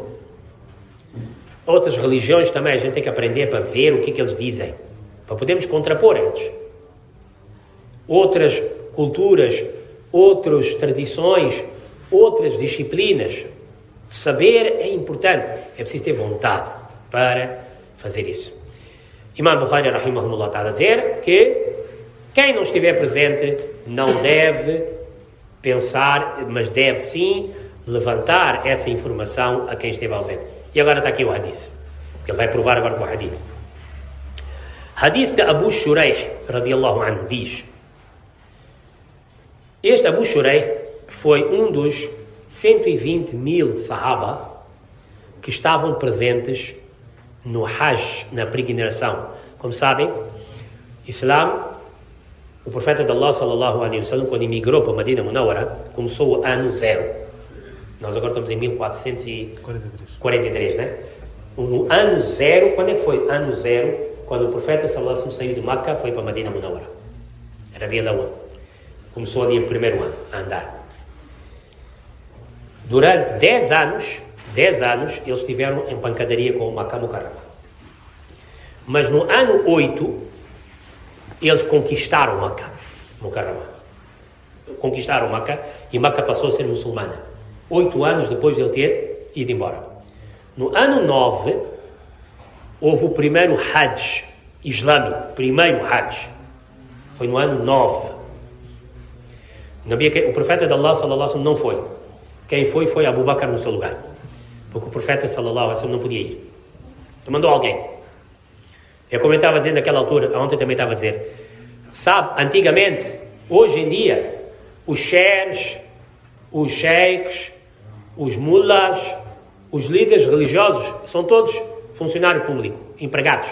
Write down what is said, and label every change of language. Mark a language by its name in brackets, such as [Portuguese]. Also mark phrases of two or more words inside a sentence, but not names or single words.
[Portuguese] Outras religiões também a gente tem que aprender para ver o que eles dizem, para podermos contrapor eles. Outras culturas, outras tradições, outras disciplinas. Saber é importante, é preciso ter vontade para fazer isso. Imam Bukhari, rahimahullah, está a dizer que quem não estiver presente não deve pensar, mas deve sim levantar essa informação a quem esteve ausente. E agora está aqui o hadith, que ele vai provar agora com o hadith. Hadith de Abu Shuraih, [Arabic] رضي الله عنه, [Portuguese] diz: este Abu Shuraih foi um dos 120.000 sahaba que estavam presentes no Hajj, na peregrinação. Como sabem, Islã, o profeta de Allah, [Arabic] صلى الله عليه وسلم, [Portuguese] quando emigrou para Medina Munawwara, começou o ano 0. Nós agora estamos em 1443, né? No ano 0, quando é que foi? Ano 0, quando o profeta [Arabic] صلى الله عليه وسلم [Portuguese] saiu de Makkah, foi para Medina Munawwara. Era Rabiul Awwal. Começou ali o primeiro ano a andar. Durante 10 anos, eles estiveram em pancadaria com o Makkah Mukarrama. Mas no ano 8, eles conquistaram Makkah Mukarrama. Conquistaram Makkah e Makkah passou a ser muçulmana. 8 anos depois de ele ter ido embora. No ano 9, houve o primeiro Hajj islâmico. Primeiro Hajj. Foi no ano 9. O profeta de Allah, [Arabic] صلى الله عليه وسلم, [Portuguese] não foi. Quem foi Abu Bakr no seu lugar. Porque o profeta, [Arabic] صلى الله عليه وسلم, [Portuguese] não podia ir. Então mandou alguém. Eu como eu estava dizendo naquela altura, ontem também estava a dizer, sabe, antigamente, hoje em dia, os sheikhs, os sheikhs, os mullahs, os líderes religiosos, são todos funcionário público, empregados.